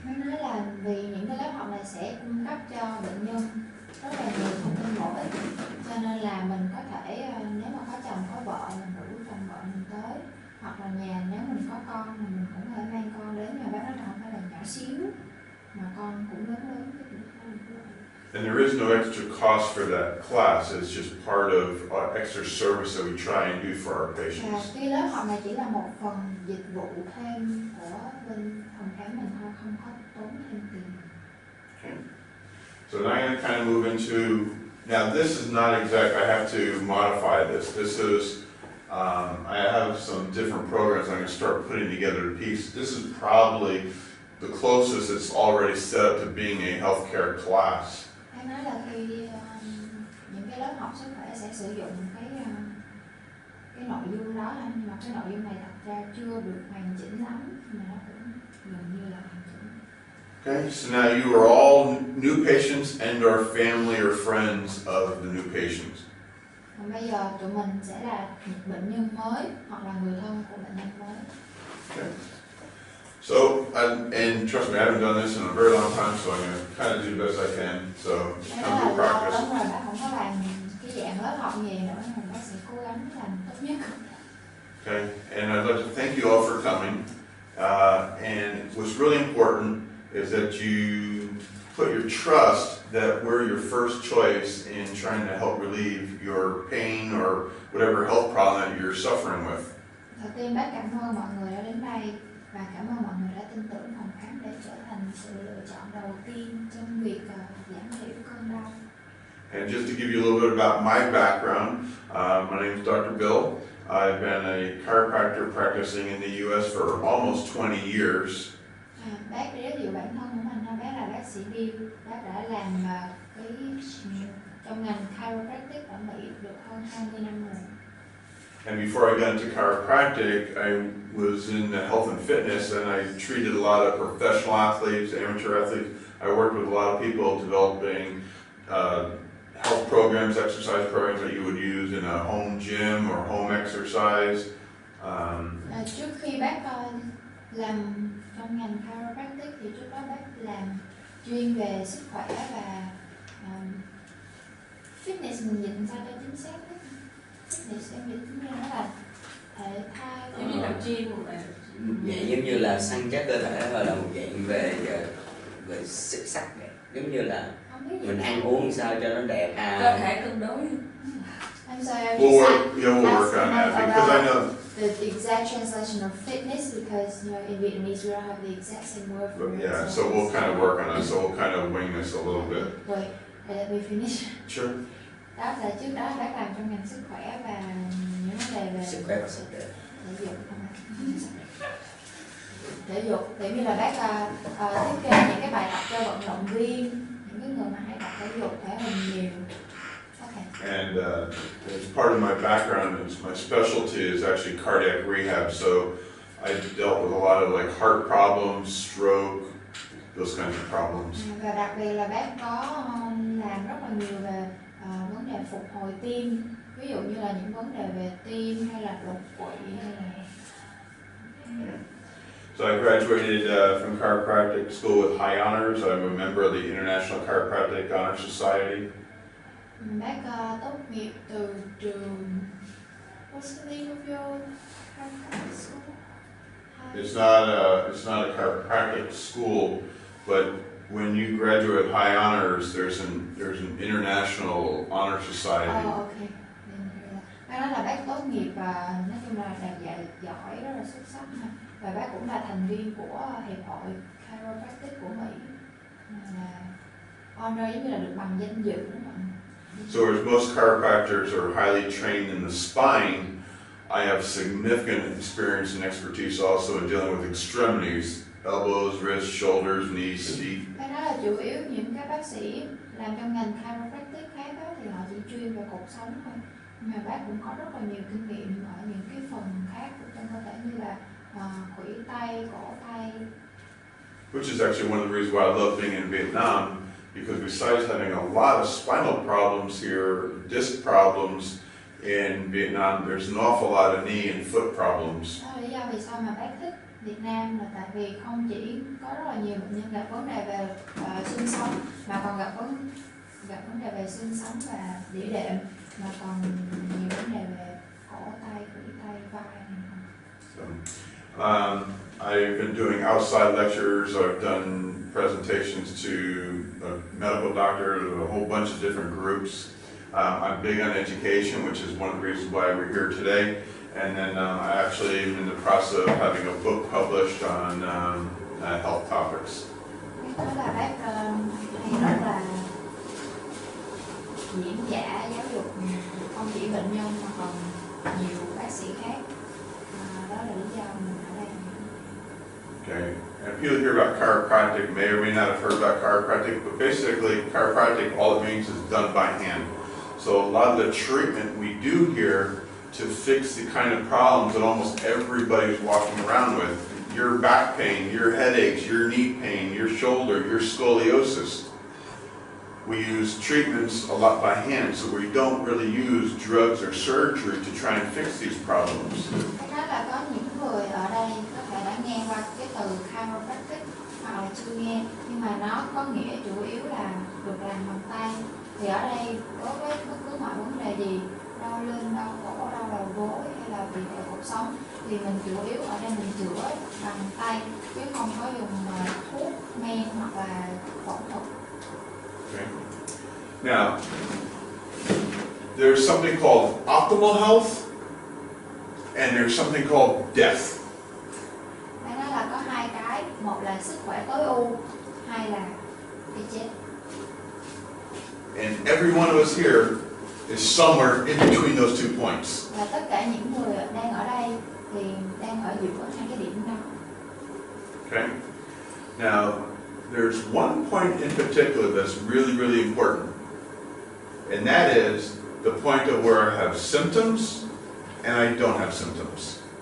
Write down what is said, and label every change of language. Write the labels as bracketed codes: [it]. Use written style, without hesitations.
[vi] Nó nói là vì những cái lớp học này sẽ cung cấp cho bệnh nhân rất là nhiều thông tin bổ ích, cho nên là mình có thể nếu mà có chồng có vợ mình rủ chồng vợ mình tới, hoặc là nhà nếu mình có con thì mình cũng có thể mang con đến, mà bác nói là không phải là nhỏ xíu mà con cũng lớn lớn. [en] And there is no extra cost for that class. It's just part of extra service that we try and do for our patients. [vi] Và cái lớp học này chỉ là một phần dịch vụ thêm của bên phòng khám mình thôi, không có tốn thêm tiền. [en] Okay. So now I'm going to kind of move into, now this is not exact, I have to modify this. This is, I have some different programs I'm going to start putting together to piece. This is probably the closest it's already set up to being a healthcare class. [vi] Anh nói là khi những cái lớp học sức khỏe sẽ sử dụng cái nội dung đó, nhưng mà cái nội dung này thật ra chưa được hoàn chỉnh lắm, mà nó cũng gần như là hoàn chỉnh. [en] Okay, so now you are all new patients and are family or friends of the new patients. [vi] Còn bây giờ tụi mình sẽ là bệnh nhân mới hoặc là người thân của bệnh nhân mới. [en] Okay. So, and trust me, I haven't done this in a very long time, so I'm going to kind of do the best I can. So, come to practice. [vi] Lâu lắm rồi bác không có làm cái dạng lớp học gì nữa, nên bác sẽ cố gắng làm tốt nhất. [en] Okay, and I'd like to thank you all for coming. And what's really important is that you put your trust that we're your first choice in trying to help relieve your pain or whatever health problem that you're suffering with. [vi] Đầu tiên bác cảm ơn mọi người đã đến đây và cảm ơn mọi người đã tin tưởng phòng khám để trở thành sự lựa chọn đầu tiên trong việc giảm thiểu cơn đau. [en] And just to give you a little bit about my background, my name is Dr. Bill. I've been a chiropractor practicing in the U.S. for almost 20 years. [vi] Bác giới thiệu bản thân của mình, bác là bác sĩ BILL. Bác đã làm cái trong ngành chiropractic ở Mỹ được hơn 20 năm rồi. [en] And before I got into chiropractic, I was in health and fitness, and I treated a lot of professional athletes, amateur athletes. I worked with a lot of people developing health programs, exercise programs that you would use in a home gym or home exercise. [vi] Trước khi bác làm trong ngành chiropractic thì trước đó bác làm chuyên về sức khỏe và fitness, mình dịch sao cho chính xác đấy. Fitness em dịch như nó là thể thao, giống như tập gym một bài. Vậy giống như là săn chắc cơ thể, hoặc là một dạng về sức sắc này, giống như là mình ăn uống sao cho nó đẹp Cơ thể cân đối. [en] I'm sorry, We'll work on that because I know the exact translation of fitness, because in Vietnamese we don't have the exact same word for it. Yeah, so we'll kind of work on that. So we'll kind of wing this a little bit. Wait, let me finish. Sure. [vi] Đó là trước đó bác làm trong ngành sức khỏe và những vấn đề về sức khỏe và sức đẹp. thể dục. Thể dục, kiểu như là bác thiết kế những cái bài tập cho vận động viên, những cái người mà hay tập thể dục, thể hình nhiều. [en] Okay. And as part of my background, my specialty is actually cardiac rehab. So I dealt with a lot of like heart problems, stroke, those kinds of problems. [vi] Và đặc biệt là bác có làm rất là nhiều về vấn đề phục hồi tim, ví dụ như là những vấn đề về tim hay là đột quỵ hay là. [en] So I graduated from chiropractic school with high honors. I'm a member of the International Chiropractic Honor Society. [vi] Bác tốt nghiệp từ trường [en] What's the name of your chiropractic school? It's not a chiropractic school, but when you graduate high honors, there's an international honor society. Ok. [vi] Bác nói là bác tốt nghiệp và nói chung là đạt giải giỏi rất là xuất sắc ha. Và bác cũng là thành viên của hiệp hội Chiropractic của Mỹ. Là honor giống như là được bằng danh dự đúng không ạ? [en] So as most chiropractors are highly trained in the spine, I have significant experience and expertise also in dealing with extremities, elbows, wrists, shoulders, knees, feet. [vi] Cái đó là chủ yếu những cái bác sĩ làm trong ngành chiropractic khác đó, thì họ chỉ chuyên về cột sống thôi. Nhưng mà bác cũng có rất là nhiều kinh nghiệm ở những cái phần khác của trong cơ thể như là khuỷu tay, cổ tay. [en] Which is actually one of the reasons why I love being in Vietnam, because besides having a lot of spinal problems here, disc problems in Vietnam, there's an awful lot of knee and foot problems. [vi] Đó là lý do vì sao mà bác thích Việt Nam, là tại vì không chỉ có rất là nhiều bệnh nhân gặp vấn đề về xương sống, mà còn gặp vấn đề về xương sống và đĩa đệm, mà còn nhiều vấn đề về cổ tay, khuỷu tay, vai này. [en] So, I've been doing outside lectures, I've done presentations to medical doctors, a whole bunch of different groups. I'm big on education, which is one of the reasons why we're here today. And then I actually am in the process of having a book published on health topics. [vi] Đó là bác hay rất là diễn giả giáo dục, không chỉ bệnh nhân mà còn nhiều bác sĩ khác. Đó là lý do mình ở đây. [en] Okay, and people hear about chiropractic may or may not have heard about chiropractic, but basically chiropractic, all it means is done by hand. So a lot of the treatment we do here to fix the kind of problems that almost everybody's walking around with, your back pain, your headaches, your knee pain, your shoulder, your scoliosis, we use treatments a lot by hand, so we don't really use drugs or surgery to try and fix these problems. [vi] Đó là có những người ở đây có thể đã nghe qua cái từ chiropractic hoặc là chưa nghe, nhưng mà nó có nghĩa chủ yếu là được làm bằng tay. Thì ở đây đối với bất cứ mọi vấn đề gì, đau lưng, đau cổ, đau đầu gối hay là bị cột sống, thì mình chủ yếu ở đây mình chữa bằng tay chứ không có dùng thuốc men hoặc là phẫu thuật. [en] Okay. Now, there's something called optimal health, and there's something called death. [vi] Đó là có hai cái, một là sức khỏe tối ưu, hai là cái chết. [en] And every one of us here is somewhere in between those 2 points. [vi] Và tất cả những người đang ở đây thì đang ở giữa hai cái điểm đó. [en] Okay? Now, there's one point in particular that's really, really important. And that is the point of where I have symptoms and I don't have symptoms.